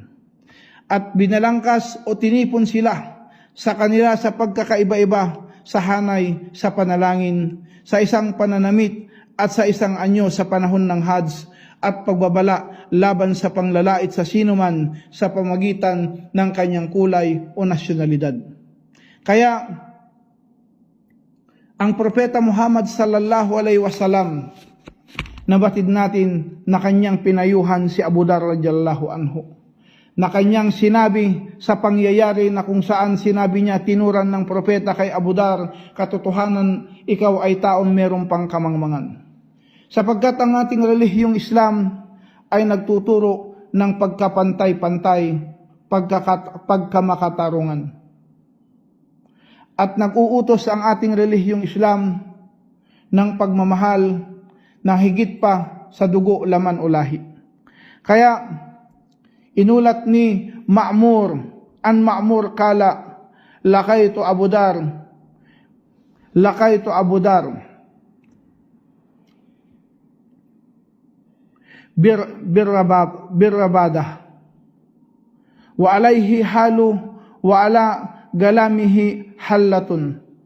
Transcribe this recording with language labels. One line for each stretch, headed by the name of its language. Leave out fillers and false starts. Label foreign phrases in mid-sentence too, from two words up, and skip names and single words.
Filipino: At binalangkas o tinipon sila sa kanila sa pagkakaiba-iba, sa hanay, sa panalangin, sa isang pananamit, at sa isang anyo sa panahon ng Hajj, at pagbabala laban sa panglalait sa sinuman sa pamagitan ng kanyang kulay o nasyonalidad. Kaya ang Propeta Muhammad
Arabic: صلى الله عليه وسلم,
Filipino: nabatid natin na kanyang pinayuhan si Abu Dar
Arabic: رضي الله عنه,
Filipino: na kanyang sinabi sa pangyayari na kung saan sinabi niya, tinuran ng propeta kay Abu Dar, katotohanan ikaw ay taong merong pangkamangmangan. Sapagkat ang ating relihiyong Islam ay nagtuturo ng pagkapantay-pantay, pagkamakatarungan. At nag-uutos ang ating relihiyong Islam ng pagmamahal na higit pa sa dugo, laman o lahi. Kaya inulat ni Ma'mur
Arabic: قال، لقيت أبا ذر بالربذة وعليه حلة وعلى غلامه حلة